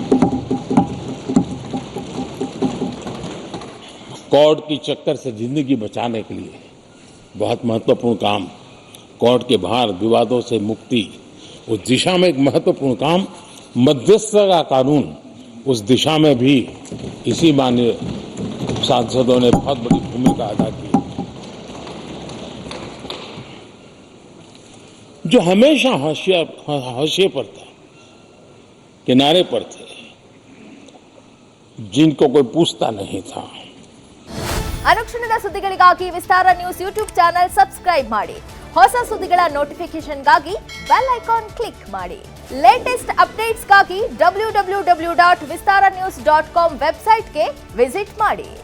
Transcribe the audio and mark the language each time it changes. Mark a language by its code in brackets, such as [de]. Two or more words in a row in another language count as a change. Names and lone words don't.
[hi] कोर्ट की चक्कर से जिंदगी बचाने के लिए बहुत महत्वपूर्ण काम, कोर्ट के बाहर विवादों से मुक्ति, उस दिशा में एक महत्वपूर्ण काम, मध्यस्थता का कानून, उस दिशा में भी इसी माननीय सांसदों ने बहुत बड़ी भूमिका अदा की। जो हमेशा हाशिए पर था, किनारे पर थे, जिनको कोई पूछता नहीं था। [kn] ಅನುಕ್ಷಣದ ಸುದ್ದಿಗಳಿಗಾಗಿ ವಿಸ್ತಾರ ನ್ಯೂಸ್ [en] YouTube channel subscribe [kn] ಮಾಡಿ. ಹೊಸ ಸುದ್ದಿಗಳ ನೋಟಿಫಿಕೇಶನ್ಗಾಗಿ [en] bell icon click [kn] ಮಾಡಿ. [en] latest updates [kn] www.vistaranews.com ವೆಬ್ಸೈಟ್ಗೆ ವಿಸಿಟ್ ಮಾಡಿ.